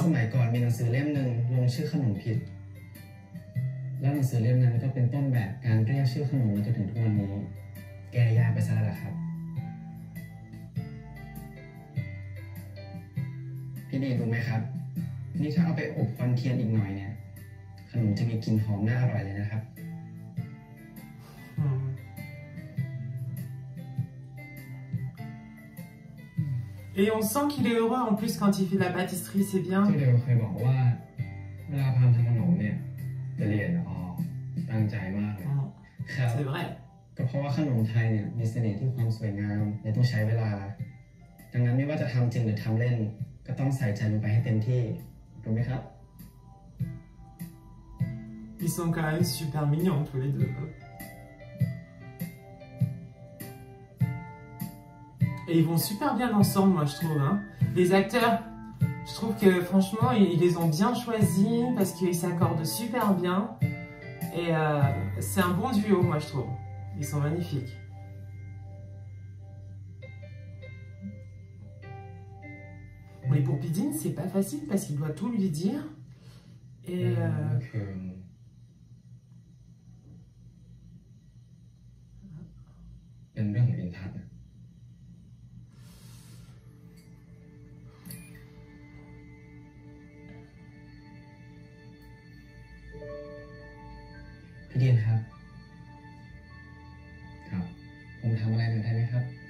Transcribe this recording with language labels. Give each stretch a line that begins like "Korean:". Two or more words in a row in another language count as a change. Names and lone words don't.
Thai: สมัยก่อนมีหนังสือเล่มหนึ่งลงชื่อขนมผิดแล้วหนังสือเล่มนั้นก็เป็นต้นแบบการเรียกชื่อขนมมาจนถึงทุกวันนี้แก้ยากไปซะแล้วครับพี่ดีรู้ไหมครับนี่ถ้าเอาไปอบควันเทียนอีกหน่อยเนี่ยขนมจะมีกลิ่นหอมน่าอร่อยเลยนะครับ
French: Et on sent qu'il est heureux en plus quand il fait de la pâtisserie, c'est bien.
Thai: ที่เดียวเคยบอกว่าเวลาพามทำขนมเนี่ยจะเรียนตั้งใจมากเลยครับ
French: C'est vrai.
Thai: ก็เพราะว่าขนมไทยเนี่ยมีเสน่ห์ที่ความสวยงามและต้องใช้เวลาดังนั้นไม่ว่าจะทำจริงหรือทำเล่นก็ต้องใส่ใจลงไปให้เต็มที่ถูกไหมครับ
French: Ils sont quand même super mignons tous les deux. Et ils vont super bien ensemble, moi je trouve. Hein. Les acteurs, je trouve que franchement, ils les ont bien choisis parce qu'ils s'accordent super bien. Et c'est un bon duo, moi je trouve. Ils sont magnifiques. Mais pour Pidine, c'est pas facile parce qu'il doit tout lui dire. Et.
Thai: เป็นเรื่องของอินทัศน์พี่ดีนครับครับผมทำอะไรหน่อยได้ไหมครับ